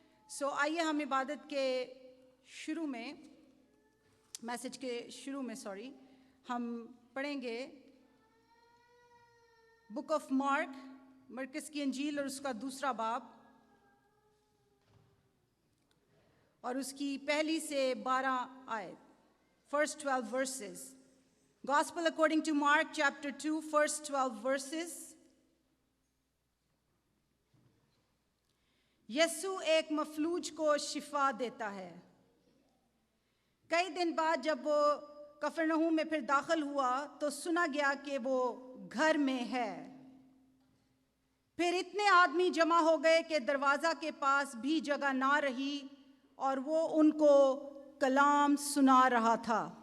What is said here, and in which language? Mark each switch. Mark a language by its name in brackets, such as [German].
[Hindi] सो आइए हम इबादत के शुरू में, मैसेज के शुरू में हम पढ़ेंगे बुक ऑफ मार्क, मरकस की अंजील और उसका दूसरा बाब और उसकी पहली से 12 आयत, [English] first 12 verses. Gospel according to Mark chapter 2, first 12 verses. [Hindi] यीशु एक मफलूज को शिफा देता है। कई दिन बाद जब वो कफरनहूम में फिर दाखिल हुआ तो सुना गया कि वो घर में है। फिर इतने आदमी जमा हो गए कि दरवाजा के पास भी जगह ना रही और वो उनको कलाम सुना रहा था।